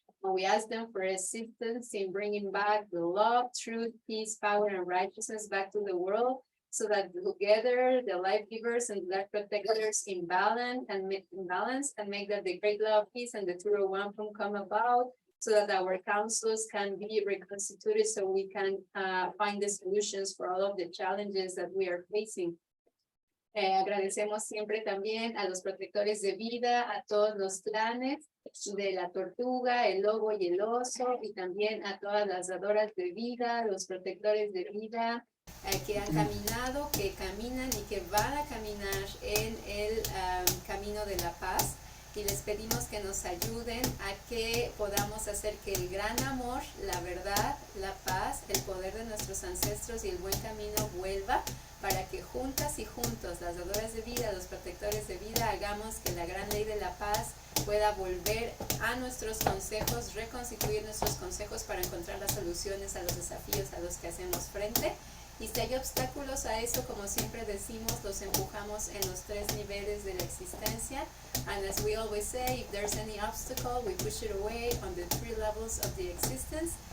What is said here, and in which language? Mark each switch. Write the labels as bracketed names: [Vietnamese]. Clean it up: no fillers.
[English] And we ask them for assistance in bringing back the love, truth, peace, power, and righteousness back to the world, so that together the life givers and life protectors in balance and make that the great love, peace, and the true one come about, so that our councils can be reconstituted, so we can find the solutions for all of the challenges that we are facing. [Spanish] Agradecemos siempre también a los protectores de vida, a todos los clanes de la tortuga, el lobo y el oso, y también a todas las dadoras de vida, los protectores de vida que han caminado, que caminan y que van a caminar en el camino de la paz. Y les pedimos que nos ayuden a que podamos hacer que el gran amor, la verdad, la paz, el poder de nuestros ancestros y el buen camino vuelva, para que juntas y juntos, las dadoras de vida, los protectores de vida, hagamos que la gran ley de la paz pueda volver a nuestros consejos, reconstituir nuestros consejos para encontrar las soluciones a los desafíos a los que hacemos frente. Y si hay obstáculos a eso, como siempre decimos, los empujamos en los 3 niveles de la existencia. [English] And as we always say, if there's any obstacle, we push it away on the 3 levels of the existence.